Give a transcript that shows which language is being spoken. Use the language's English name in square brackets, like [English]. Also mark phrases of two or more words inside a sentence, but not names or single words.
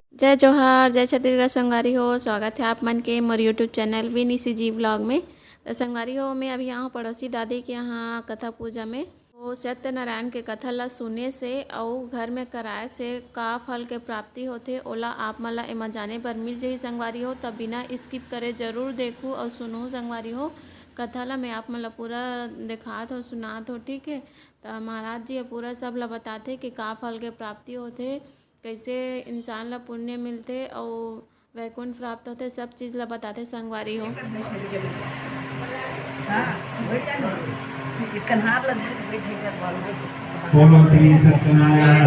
[Chhattisgarhi] जय जोहार, जय छत्तीसगढ़ संगवारी हो। स्वागत है आप मन के मोर [English] YouTube channel [Chhattisgarhi] विनीसी जी व्लॉग में। तो संगवारी हो, मैं अभी यहाँ पड़ोसी दादी के यहाँ कथा पूजा में वो सत्यनारायण के कथा ला सुने से और घर में कराए से का फल के प्राप्ति होथे ओला आप मन ला एमा जाने बर मिल जाही संगवारी हो। तब बिना स्किप करे जरूर देखूँ और सुनूँ संगवारी हो। कथा ला मैं आप मन ला पूरा दिखात हो, सुनात हो, ठीक है। तो महाराज जी पूरा सब ला बताते कि का फल के प्राप्ति होथे, कैसे इंसान ला पुण्य मिलते और वैकुंठ प्राप्त होते, सब चीज़ ला बताते संगवारी हो। बोलो श्री सत्यनारायण